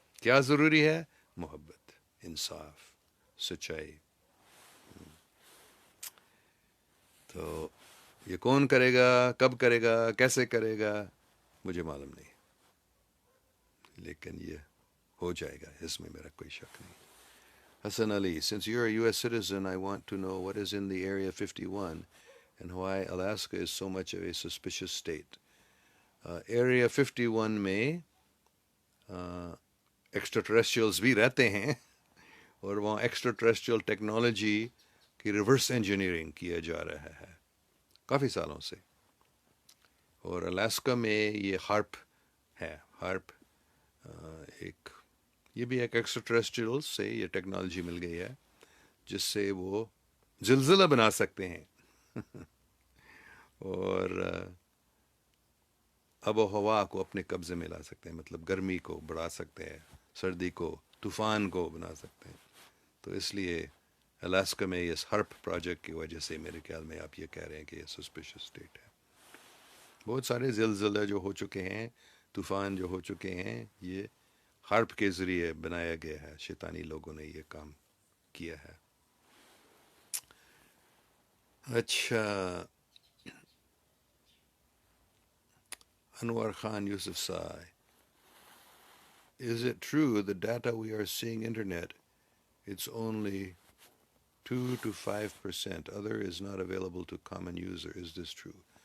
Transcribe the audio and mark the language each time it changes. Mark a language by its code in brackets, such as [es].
[ur] کیا ضروری ہے؟ محبت، انصاف، سچائی. تو یہ کون کرے گا، کب کرے گا، کیسے کرے گا، مجھے معلوم نہیں، لیکن یہ ہو جائے گا، اس میں میرا کوئی شک نہیں. [en] Hassan Ali, since you're a U.S. citizen, I want to know what is in the Area 51 and why Alaska is so much of a suspicious state. [ur] Area 51 میں ایکسٹرا ٹریسٹریلز بھی رہتے ہیں اور وہاں ایکسٹرا ٹریسٹریل ٹیکنالوجی کی reverse engineering کیا جا رہا ہے کافی سالوں سے. اور الاسکا میں یہ ہارپ ہے. ہارپ ایک یہ بھی ایک ایکسٹرا ٹریسٹریل سے یہ ٹیکنالوجی مل گئی ہے جس سے وہ زلزلہ بنا سکتے ہیں اور آب و ہوا کو اپنے قبضے میں لا سکتے ہیں. مطلب گرمی کو بڑھا سکتے ہیں، سردی کو، طوفان کو بنا سکتے ہیں. تو اس لیے الاسکا میں اس ہرپ پروجیکٹ کی وجہ سے میرے خیال میں آپ یہ کہہ رہے ہیں کہ یہ سسپیشس اسٹیٹ ہے. بہت سارے زلزلے جو ہو چکے ہیں، طوفان جو ہو چکے ہیں، یہ ہرپ کے ذریعے بنایا گیا ہے. شیطانی لوگوں نے یہ کام کیا ہے. [en] اچھا، انور خان یوسف سائے, is it true the data we are seeing internet, it's only 2 to 5%, other is not available to common user, is this true?